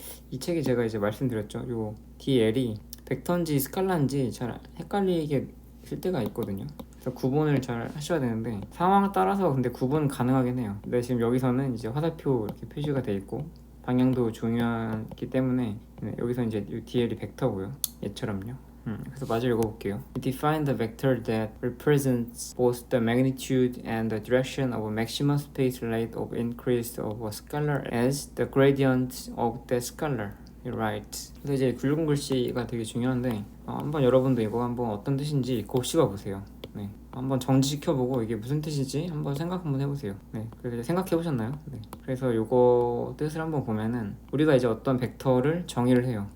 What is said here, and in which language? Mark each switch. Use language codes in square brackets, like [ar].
[ko] 이 책에 제가 이제 말씀드렸죠. 요 dl이 벡터인지 스칼라인지 잘 헷갈리게 쓸 때가 있거든요. 그래서 구분을 잘 하셔야 되는데 상황에 따라서 근데 구분 가능하긴 해요. 근데 지금 여기서는 이제 화살표 이렇게 표시가 돼 있고 방향도 중요하기 때문에 여기서 이제 이 dl이 벡터고요. 얘처럼요. 그래서 마저 읽어볼게요. [en] Define the vector that represents both the magnitude and the direction of a maximum space rate of increase of a scalar as the gradient of the scalar. You're right. [ko] 그래서 이제 굵은 글씨가 되게 중요한데 한번 여러분도 이거 한번 어떤 뜻인지 곱씹어 보세요. 네, 한번 정지시켜보고 이게 무슨 뜻이지 한번 생각 한번 해보세요. 네, 그래서 이제 생각해 보셨나요? 네. 그래서 요거 뜻을 한번 보면은 우리가 이제 어떤 벡터를 정의를 해요.